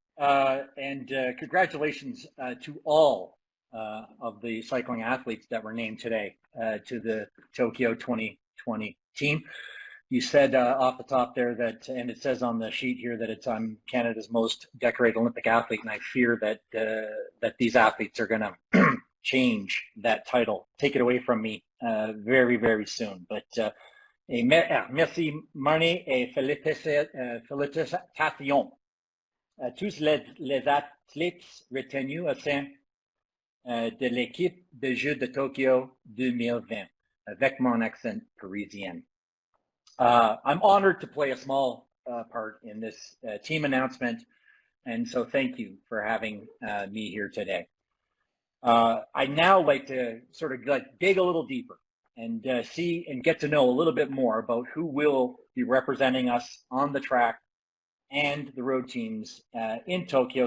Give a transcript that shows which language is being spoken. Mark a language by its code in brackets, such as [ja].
[en] And congratulations to all of the cycling athletes that were named today to the Tokyo 2020 team. You said off the top there that, and it says on the sheet here that it's Canada's most decorated Olympic athlete, and I fear that that these athletes are going to change that title, take it away from me very, very soon. But [fr] merci, Marty, et félicitations à tous les athlètes retenus au sein de l'équipe de Jeux de Tokyo 2020, avec mon accent parisien. [en] I'm honored to play a small part in this team announcement, and so thank you for having me here today. I'd now like to sort of dig a little deeper and see and get to know a little bit more about who will be representing us on the track and the road teams in Tokyo.